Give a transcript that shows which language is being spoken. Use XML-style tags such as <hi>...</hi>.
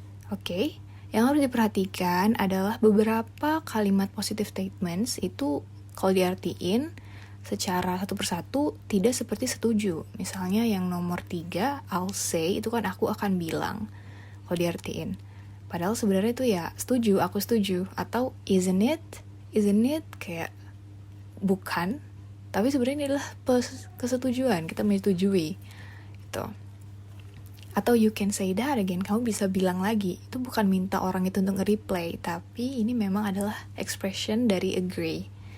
<id>Oke, yang harus diperhatikan adalah beberapa kalimat positive statements itu kalau diartiin secara satu persatu tidak seperti setuju. Misalnya yang nomor 3,</id> <en>I'll say,</en> <id>itu kan aku akan bilang. Kalau diartiin. Padahal sebenarnya itu ya setuju, aku setuju. Atau isn't it kayak bukan. Tapi sebenarnya ini adalah kesetujuan, kita menyetujui. Gitu. Atau</id> <en>you can say that again,</en> <id>kamu bisa bilang lagi. Itu bukan minta orang itu untuk nge-replay, tapi ini memang adalah expression dari agree.</id>